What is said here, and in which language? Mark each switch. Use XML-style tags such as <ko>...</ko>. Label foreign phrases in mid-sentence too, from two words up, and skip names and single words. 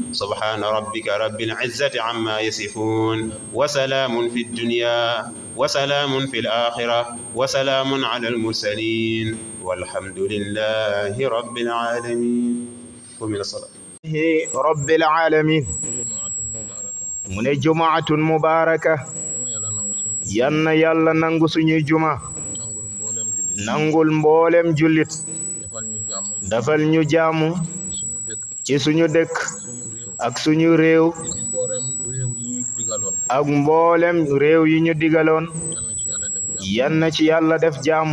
<ar>سبحان ربك رب العزة عما يصفون، وسلام في الدنيا وسلام في الآخرة وسلام على المرسلين، والحمد لله رب العالمين. ومن الصلاة رب العالمين.</ar> <wo>mu ne</wo> <ar>جمعة مباركة</ar> <wo>yanna yàlla nangu suñuy juma, nangul mboolem jullit, dafal ñu jaamu ci suñu dëkk ak suñu réew ak mboolem réew yi ñu digaloon, yanna ci yàlla def jaamu.</wo>